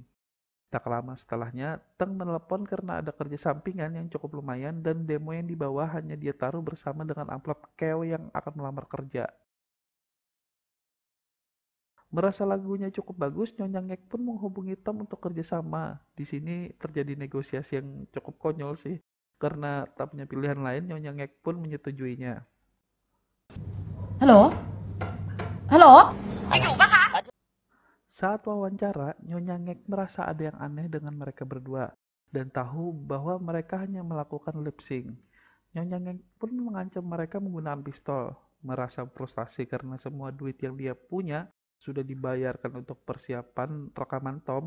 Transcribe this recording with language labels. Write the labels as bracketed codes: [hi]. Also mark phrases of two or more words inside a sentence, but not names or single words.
[id] Tak lama setelahnya, Teng menelepon karena ada kerja sampingan yang cukup lumayan dan demo yang dibawa hanya dia taruh bersama dengan amplop Keo yang akan melamar kerja. Merasa lagunya cukup bagus, Nyonya Ngek pun menghubungi Tom untuk kerjasama. Di sini terjadi negosiasi yang cukup konyol sih, karena tak punya pilihan lain, Nyonya Ngek pun menyetujuinya. [th] ฮัลโหล ฮัลโหล [id] Saat wawancara, Nyonya Ngek merasa ada yang aneh dengan mereka berdua dan tahu bahwa mereka hanya melakukan lip sync. Nyonya Ngek pun mengancam mereka menggunakan pistol. Merasa frustasi karena semua duit yang dia punya sudah dibayarkan untuk persiapan rekaman Tom.